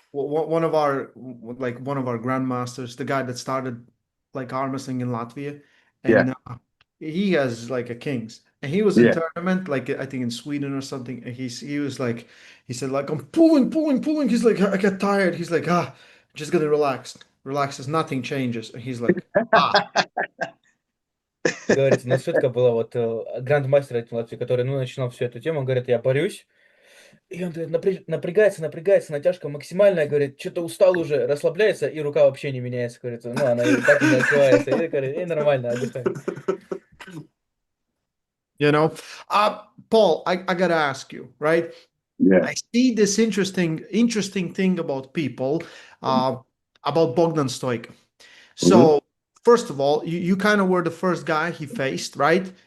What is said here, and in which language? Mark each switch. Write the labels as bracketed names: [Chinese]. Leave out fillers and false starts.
[English] One of our grandmasters, the guy that started like arm wrestling in Latvia, and he has like a Kings, and he was in tournament, like I think in Sweden or something. And he said like, I'm pulling. He's like, I get tired. He's like, just gonna relax. Relaxes, nothing changes. And he's like, [Russian] Говорится, у нас шутка была, вот грандмастер этим Латвии, который, начинал всю эту тему, он говорит, я борюсь, и он говорит, напрягается, натяжка максимальная, говорит, что-то устал уже, расслабляется, и рука вообще не меняется, говорится, она и так и не открывается, и говорит, и нормально, отдыхай. [English] Paul, I gotta ask you, right? Yeah. I see this interesting thing about people, about Bogdan Stoica. So, first of all, you kind of were the first guy he faced, right?